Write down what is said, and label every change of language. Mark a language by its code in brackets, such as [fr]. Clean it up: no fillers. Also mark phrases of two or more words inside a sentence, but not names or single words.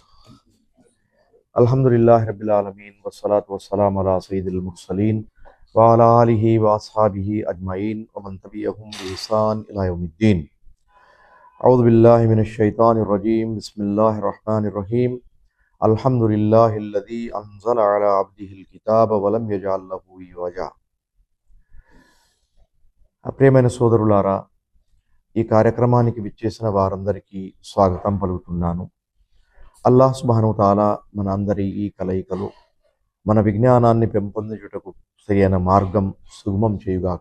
[ar] الحمد لله رب العالمين والصلاة والسلام على سيد المرسلين وعلى آله وأصحابه أجمعين ومن تبعهم بإحسان إلى يوم الدين. أعوذ بالله من الشيطان الرجيم. بسم الله الرحمن الرحيم. الحمد لله الذي أنزل على عبده الكتاب ولم يجعل له عوجا. [te] ప్రియమైన సోదరులారా, ఈ కార్యక్రమానికి విచ్చేసిన వారందరికీ స్వాగతం పలుకుతున్నాను. అల్లాహ్ సుబ్హానహు తఆలా మన అందరి ఈ కలయికలు మన విజ్ఞానాన్ని పెంపొందించుటకు సరైన మార్గం సుగమం చేయుగాక.